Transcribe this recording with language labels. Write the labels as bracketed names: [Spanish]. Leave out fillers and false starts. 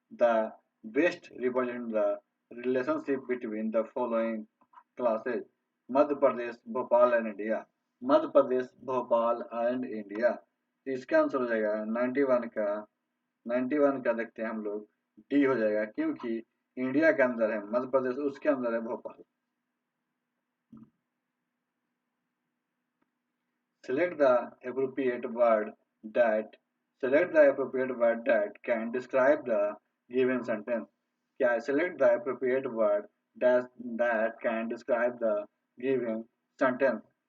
[English] The best represent the relationship between the following classes. [Hindi] Madhya Pradesh Bhopal and India. Madhya Pradesh Bhopal and India. तो इसका answer हो जाएगा 91 का देखते हैं हम लोग, डी हो जाएगा, क्योंकि इंडिया के अंदर है मध्य प्रदेश, उसके अंदर है Bhopal. [English] Select the appropriate word that select the appropriate word that can describe the given sentence. [Hindi] क्या है? [English] Select the appropriate word that can describe the given sentence.